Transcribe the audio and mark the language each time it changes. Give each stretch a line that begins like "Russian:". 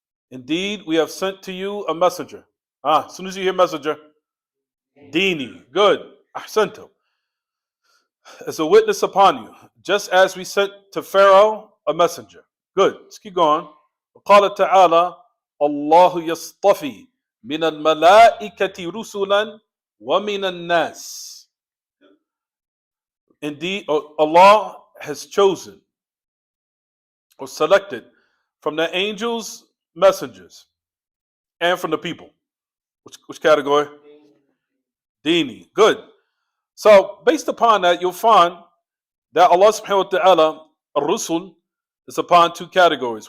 English: Indeed, we have sent to you a messenger. As soon as you hear messenger, Dini. Good. Ahsantu. As a witness upon you, just as we sent to Pharaoh a messenger. Good. Let's keep going.
Arabic: وقال تعالى الله يصطفي من الملائكة رسلا ومن الناس.
English: Indeed, Allah has chosen or selected from the angels messengers and from the people. Which category? Dini. Good. So, based upon that, you'll find that Allah subhanahu wa ta'ala, ar-rusul, is upon two categories.